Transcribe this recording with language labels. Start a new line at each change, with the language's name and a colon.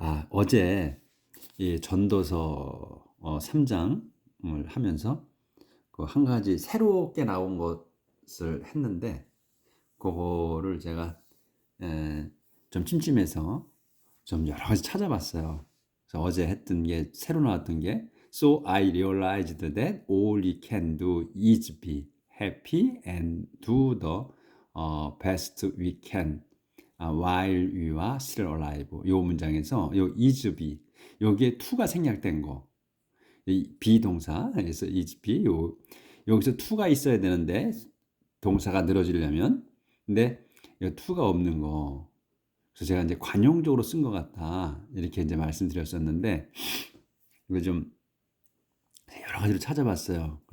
Korean: 어제 이 전도서 3장을 하면서 그 한 가지 새롭게 나온 것을 했는데, 그거를 제가 좀 찜찜해서 좀 여러 가지 찾아봤어요. 그래서 어제 했던 게, 새로 나왔던 게
English: So I realized that all we can do is be happy and do the best we can while we are still alive.
Korean: 요 문장에서 요 is be, 여기에 to가 생략된 거, 이 비동사, 그래서 is be, 여기서 to가 있어야 되는데 동사가 늘어지려면, 근데 이 to가 없는 거, 그래서 제가 이제 관용적으로 쓴 것 같다, 이렇게 이제 말씀드렸었는데, 이거 좀 여러 가지로 찾아봤어요.